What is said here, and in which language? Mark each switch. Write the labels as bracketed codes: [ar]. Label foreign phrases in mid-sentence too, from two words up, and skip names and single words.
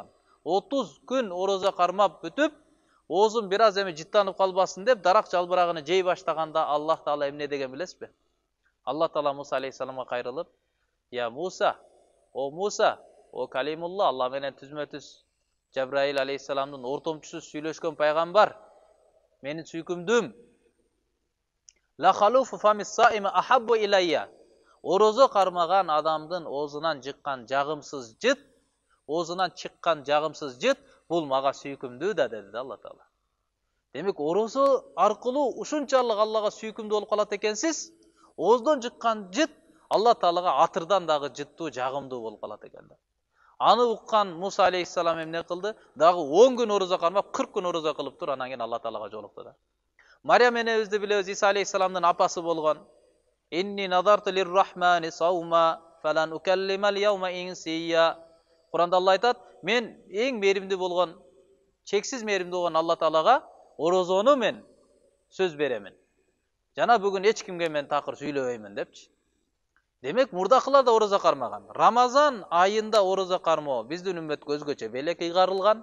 [ky] 30 күн орозо кармап бүтүп, оозун бир аз эми жыттанып калбасын деп дарак жалбырагын жей баштаганда Аллах Таала эмне деген билесизби? Алла Таала Муса алейхиссаламга кайрылып: "Я Муса, о Калимулла, Алла менен түзмө-түз Жабраил алейхиссаламдын ортомчусу сүйлөшкөн пайгамбар, менин сүйкүмдүм. [ar] لخلوف فم الصائم أحب إلي." [ky] Орозо кармаган адамдын оозунан чыккан жагымсыз жыт бул мага сүйкүмдүү да, деди Алла Таала. Демек, орозо аркылуу ушунчалык Аллага сүйкүмдүү болуп калат экенсиз, ооздон чыккан жыт Алла Таалага атырдан дагы жыттуу, жагымдуу болуп калат экен да. Аны уккан Муса алейхиссалам эмне кылды? Дагы 10 күн орозо кармап, 40 күн орозо кылып тур, анан кийин Алла Таалага жолукту да. Мариям энебизди билебиз, Иса алейхиссаламдын апасы болгон. [ar] إني نذرت للرحمن صوما فلن أكلم اليوم إنسيا. [ky] Куранда Алла айтат: "Мен эң мээримдүү болгон, чексиз мээримдүү болгон Алла Таалага орозону мен сөз беремин. Жана бүгүн эч кимге мен такыр сүйлөбөймүн" депчи. Демек, мурдакылар да орозо кармаган. Рамазан айында орозо кармоо биздин үммөткө өзгөчө белек ыйгарылган.